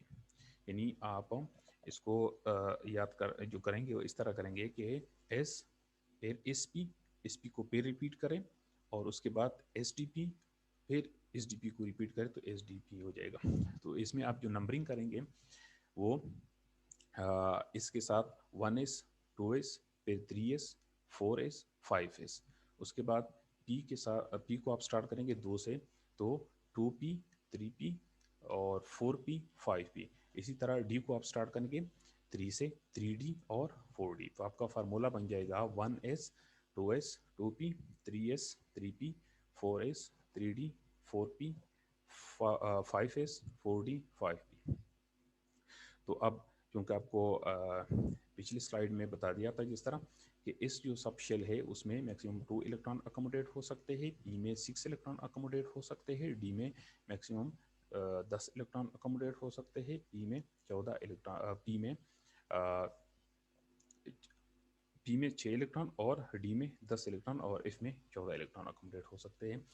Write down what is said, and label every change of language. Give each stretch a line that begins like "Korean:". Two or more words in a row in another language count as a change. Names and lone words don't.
Hindi: यानी आप इसको याद कर जो करेंगे वो इस तरह करेंगे कि एस, फिर एस पी, एस पी को फिर रिपीट करें और उसके बाद एस डी पी, फिर एस डी पी को रिपीट करें तो एस डी पी हो जाएगा। तो इसमें आप जो नंबरिंग करेंगे वो इसके साथ 1s, 2s, फिर 3s, 4s, 5s। उसके बाद पी के साथ पी को आप स्टार्ट करेंगे 2 से, तो 2p, 3p और 4p, 5p। इसी तरह डी को आप स्टार्ट करेंगे 3 से, 3d और 4d। तो आपका फार्मूला बन जाएगा 1s, 2s, 2p, 3s, 3p, 4s, 3d, 4p, 5s, 4d, 5p। तो अब क्योंकि आपको पिछली स्लाइड में बता दिया था जिस तरह कि इस जो
English: sub shell
Hindi: है उसमें
English: maximum 2 electron accommodate
Hindi: हो सकते हैं, पी में 6
English: electron accommodate
Hindi: हो सकते हैं, डी में
English: maximum 10 electron accommodate
Hindi: हो सकते हैं, पी में 14 इलेक्ट्रॉन, पी में 6 इलेक्ट्रॉन और डी में 10 इलेक्ट्रॉन और एफ में 14
English: electron accommodate
Hindi: हो सकते हैं।